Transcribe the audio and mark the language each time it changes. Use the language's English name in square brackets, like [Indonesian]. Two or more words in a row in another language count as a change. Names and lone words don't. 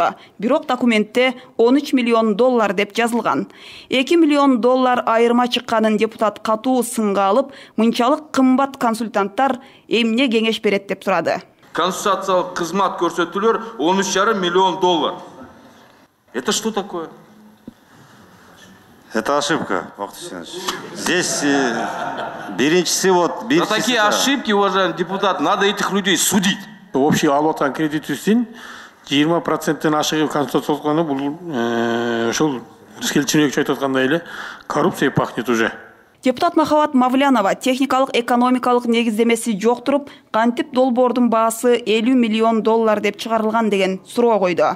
[Kyrgyz] Бирок документте 13 миллион доллар деп жазылган. 2 миллион доллар айырма чыкканын депутат катуу сынга алып, мынчалык кымбат консультанттар эмне кеңеш берет деп сурады. Консультациялык кызмат көрсөтүүлөр 13,5 миллион доллар. [Russian] Это что такое? Это ошибка, Вахтанг Ильич. [Kyrgyz] Здесь биринчиси [Russian] За такие ошибки, уважаемый депутат, надо этих людей судить. [Kyrgyz] Общий алып аткан кредитүүсүн 20%-тен ашыгы консультациялык кылганы бул ошол Рыскелдичинович айтып аткандай эле [Russian] коррупция пахнет уже. [Kyrgyz] Депутат Махабат Мавлянова техникалык экономикалык негиздемеси жок туруп, кантип долбоордун баасы 50 миллион доллар деп чыгарылган деген суроо койду.